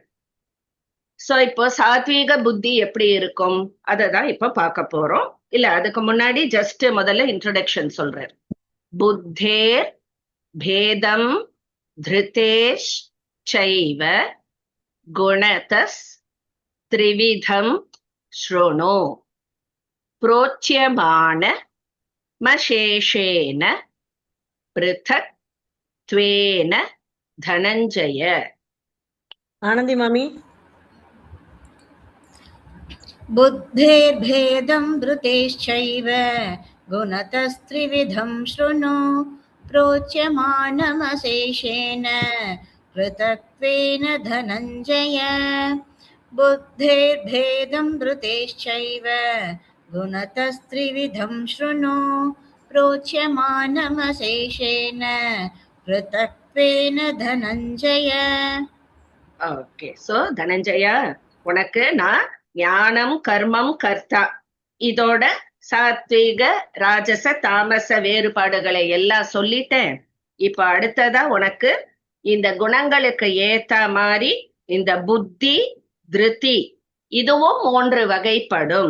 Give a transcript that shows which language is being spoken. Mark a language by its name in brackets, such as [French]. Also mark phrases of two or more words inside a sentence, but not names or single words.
[Tamil] சோ இப்போ சாத்வீக புத்தி எப்படி இருக்கும் அததான் இப்ப பார்க்க போறோம். இல்ல அதுக்கு முன்னாடி ஜஸ்ட் முதல்ல இன்ட்ரோடக்ஷன் சொல்றார். [Sanskrit] बुद्धेः भेदं धृतेः चैव गुणतः त्रिविधं शृणु प्रोच्यमान मशेषेण पृथक् त्वेन धनञ्जय. [Tamil] ஆனந்தி மாமி. [Sanskrit] बुद्धेर्भेदं धृतेश्चैव गुणतस्त्रिविधं शृणु प्रोच्यमानमशेषेण पृथक्त्वेन धनञ्जय. बुद्धेर्भेदं धृतेश्चैव गुणतस्त्रिविधं शृणु प्रोच्यमानमशेषेण पृथक्त्वेन धनञ्जय. [English] okay, so [Tamil] தனஞ்சயா, உனக்கு நான் ஞானம் கர்மம் கர்த்தா இதோட சாத்வீக ராஜச தாமச வேறுபாடுகளை எல்லாம் சொல்லிட்டேன். இப்ப அடுத்ததா உனக்கு இந்த குணங்களுக்கு ஏத்த மாதிரி இந்த புத்தி திருதி இதுவும் 3 வகைப்படும்.